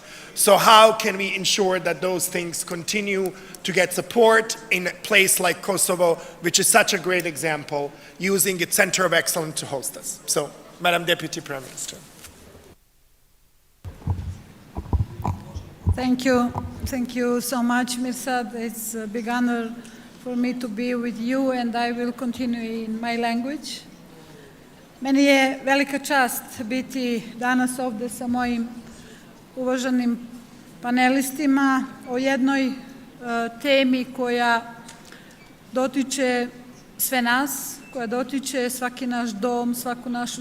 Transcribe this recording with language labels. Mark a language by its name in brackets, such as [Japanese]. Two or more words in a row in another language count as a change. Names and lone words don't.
[English] So how can we ensure that those things continue to get support in a place like Kosovo, which is such a great example, using its Center of Excellence to host us? So, Madam Deputy Prime Minister. Thank you. Thank you so much, Mirsad. It's a big honor for me to be with you, and I will continue in my language. [Serbian] Meni je velika čast biti danas ovde sa mojim uvaženim panelistima o jednoj temi koja dotiče sve nas, koja dotiče svaki naš dom, svaku našu